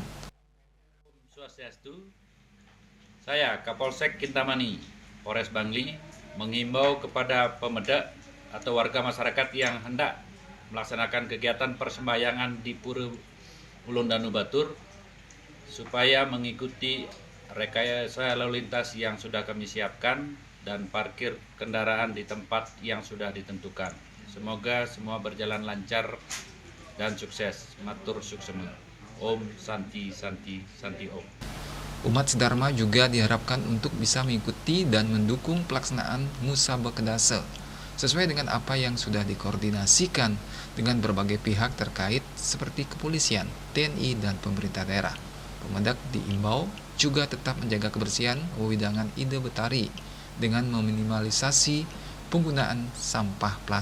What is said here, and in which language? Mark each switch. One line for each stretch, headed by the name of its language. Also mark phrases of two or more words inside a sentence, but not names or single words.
Indonesian: Swastiastu, saya Kapolsek Kintamani, Polres Bangli, mengimbau kepada pemedak atau warga masyarakat yang hendak melaksanakan kegiatan persembahyangan di Pura Ulun Danu Batur supaya mengikuti rekayasa lalu lintas yang sudah kami siapkan dan parkir kendaraan di tempat yang sudah ditentukan. Semoga semua berjalan lancar dan sukses.
Balinese: Matur suksema. Om Santi Santi Santi Om.
Indonesian: Umat sedharma juga diharapkan untuk bisa mengikuti dan mendukung pelaksanaan Ngusaba Kedasa sesuai dengan apa yang sudah dikoordinasikan dengan berbagai pihak terkait seperti kepolisian, TNI, dan pemerintah daerah. Pemendak diimbau juga tetap menjaga kebersihan wewidangan Ide Betari dengan meminimalisasi penggunaan sampah plastik.